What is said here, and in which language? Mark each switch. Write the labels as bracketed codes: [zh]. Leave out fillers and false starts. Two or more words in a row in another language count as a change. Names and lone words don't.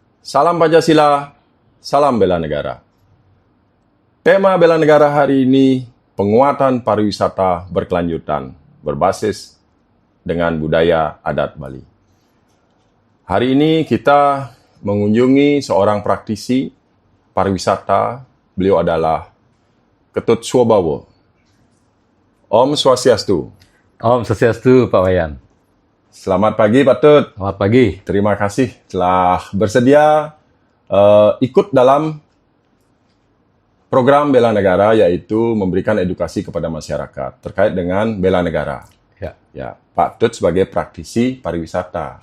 [id] Salam Pancasila, salam bela negara. Tema bela negara hari ini, penguatan pariwisata berkelanjutan, berbasis dengan budaya adat Bali. Hari ini kita mengunjungi seorang praktisi pariwisata. Beliau adalah Ketut Suobawo. [ban] Om Swastiastu. Om Swastiastu, Pak Wayan. [id] Selamat pagi, Pak Tut. Selamat pagi. Terima kasih telah bersedia ikut dalam program bela negara, yaitu memberikan edukasi kepada masyarakat terkait dengan bela negara. Ya, Pak Tut sebagai praktisi pariwisata.